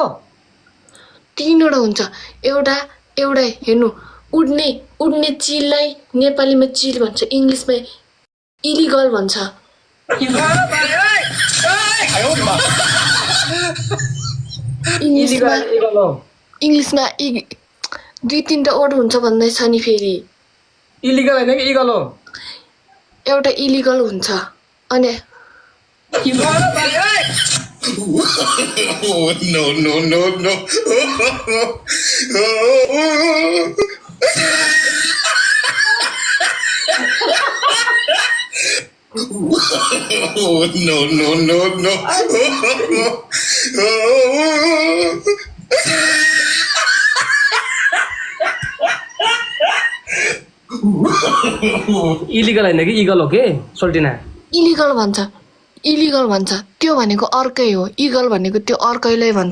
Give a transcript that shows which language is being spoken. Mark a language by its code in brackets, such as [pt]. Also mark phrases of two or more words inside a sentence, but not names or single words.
[ne] 3 वटा हुन्छ एउटा हेर्नु उड्ने चिललाई नेपालीमा चिल भन्छ इङ्ग्लिसमा इलिगल भन्छ इङ्ग्लिसमा 2-3टा वर्ड हुन्छ भन्दैछ नि फेरि इलिगल हैन कि इगल हो एउटा इलिगल हुन्छ अनि [en] Oh, no, no, no, no. Oh, no, no, no, no. [ne] इलिगल हैन कि इगल हो के सोल्टिना इलिगल भन्छ त्यो भनेको अर्कै हो इगल भनेको त्यो अर्कैलाई भन्छ